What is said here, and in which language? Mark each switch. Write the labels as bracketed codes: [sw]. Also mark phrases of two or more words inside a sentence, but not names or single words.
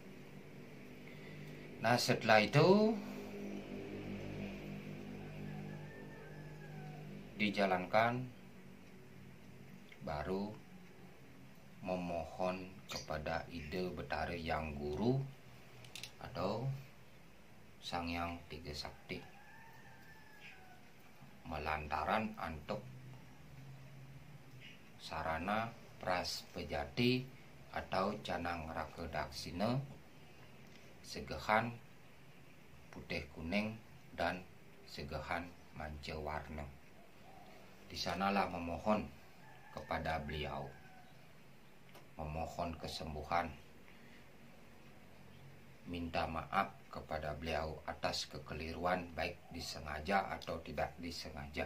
[id] Nah, setelah itu dijalankan, baru memohon kepada Ide Betara Yang Guru atau Sang Yang Tiga Sakti [ban] melantaran antuk [id] sarana praspejati atau canang raka daksina segehan putih kuning dan segehan manca warna. Di sanalah memohon kepada beliau, memohon kesembuhan, minta maaf kepada beliau atas kekeliruan baik disengaja atau tidak disengaja.